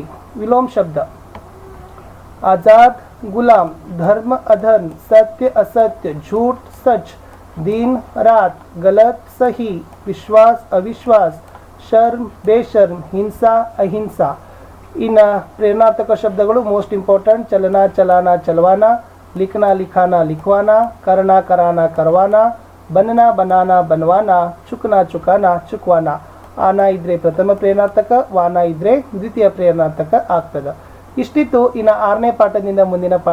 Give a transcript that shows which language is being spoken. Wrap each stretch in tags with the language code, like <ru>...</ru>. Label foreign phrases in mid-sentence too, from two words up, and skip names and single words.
<hi>विलोम शब्द आजाद गुलाम, धर्म अधर्म, सत्य असत्य, झूठ सच, दिन रात, गलत सही, विश्वास अविश्वास, शर्म बेशर्म, हिंसा अहिंसा. इन प्रेरणात्मक शब्दಗಳು</hi> <en>most important.</en> <hi>चलना चलाना चलवाना, लिखना लिखाना लिखवाना, करना कराना करवाना, बनना बनाना बनवाना, चुकना चुकाना चुकवाना.</hi> <kn>ಆನ ಇದ್ರೆ ಪ್ರಥಮ ಪ್ರೇರಣಾತ್ಮಕ, ವಾನ ಇದ್ರೆ ದ್ವಿತೀಯ ಪ್ರೇರಣಾತ್ಮಕ ಆಗ್ತದೆ. ಇಷ್ಟಿತ್ತು ಇನ್ನು 6ನೇ ಪಾಠದಿಂದ ಮುಂದಿನ ಪಾಠ</kn>